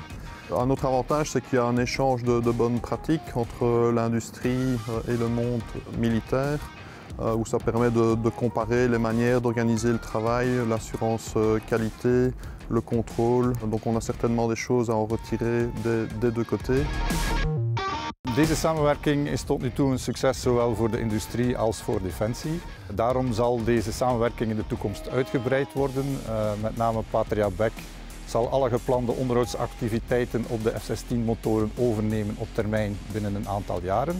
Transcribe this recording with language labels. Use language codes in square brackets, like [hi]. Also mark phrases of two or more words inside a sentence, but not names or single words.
[fr] Un autre avantage, c'est qu'il y a un échange de bonnes pratiques entre l'industrie et le monde militaire, où ça permet de comparer les manières d'organiser le travail, l'assurance qualité, le contrôle. Donc on a certainement des choses à en retirer des deux côtés. [nl] Deze samenwerking is tot nu toe een succes zowel voor de industrie als voor defensie. Daarom zal deze samenwerking in de toekomst uitgebreid worden. Met name Patria Beck zal alle geplande onderhoudsactiviteiten op de F-16-motoren overnemen op termijn binnen een aantal jaren.